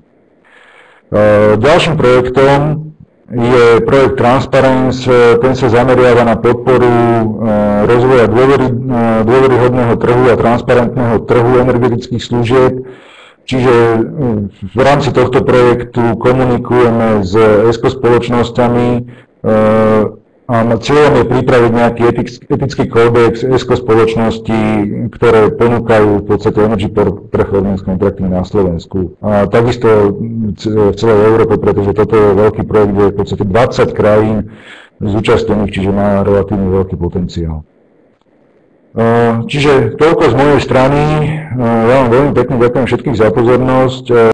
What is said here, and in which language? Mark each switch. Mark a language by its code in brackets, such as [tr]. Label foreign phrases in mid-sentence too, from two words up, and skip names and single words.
[sk] Ďalším projektom je projekt Transparence, ten sa zameriava na podporu rozvoja dôveryhodného trhu a transparentného trhu energetických služieb. Čiže v rámci tohto projektu komunikujeme s ESCO spoločnosťami A cieľom je pripraviť nejaký etický kódex ESCO spoločnosti, ktoré ponúkajú v podstate [en] energy performance contracting [sk] na Slovensku. A takisto v celej Európe, pretože toto je veľký projekt, kde je v podstate 20 krajín zúčastnených, čiže má relatívne veľký potenciál. Čiže toľko z mojej strany. Ja vám veľmi pekne ďakujem všetkých za pozornosť.